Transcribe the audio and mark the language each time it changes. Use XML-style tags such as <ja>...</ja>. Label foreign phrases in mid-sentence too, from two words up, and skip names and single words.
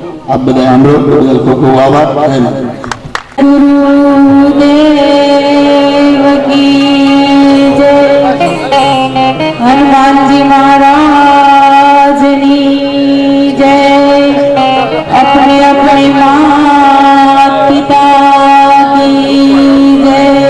<gu>આપ બધા સાંભળો એ બદલ ખૂબ ખૂબ આભાર. જય માતા.</gu> <hi>गुरुदेव की जय. हनुमानजी महाराजनी जय. अपने अपने मात पिता की जय.</hi>